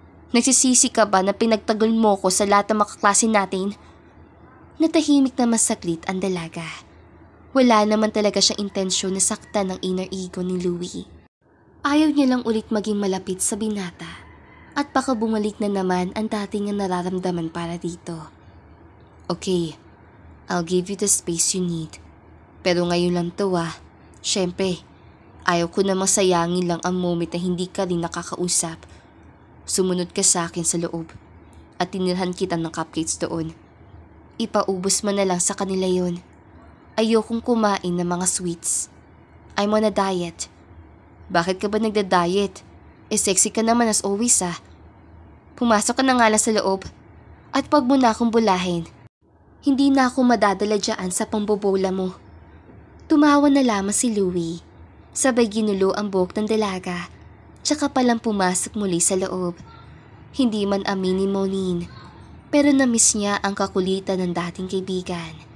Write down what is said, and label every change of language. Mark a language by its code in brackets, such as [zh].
[tl] Nagsisisi ka ba na pinagtagol mo ko sa lahat ng makaklase natin? Natahimik naman saglit ang dalaga. Wala naman talaga siyang intensyon na saktan ng inner ego ni Louie. Ayaw niya lang ulit maging malapit sa binata at baka bumalik na naman ang dati niyang nararamdaman para dito. [en] Okay, I'll give you the space you need. [tl] Pero ngayon lang to ah. Siyempre, ayaw ko namang sayangin lang ang moment na hindi ka rin nakakausap. Sumunod ka sa akin sa loob at tinirhan kita ng cupcakes doon. Ipaubos mo na lang sa kanila yon. Ayokong kumain ng mga sweets. [en] I'm on a diet. [tl] Bakit ka ba nagda-diet? Sexy ka naman [en] as always [tl] ah. Pumasok ka na nga lang sa loob at wag mo na akong bulahin. Hindi na ako madadala dyan sa pambobola mo. Tumawa na lamang si Louie. Sabay ginulo ang buhok ng dalaga. Tsaka palang pumasok muli sa loob. Hindi man amin ni Maureen. Pero namiss niya ang kakulitan ng dating kaibigan.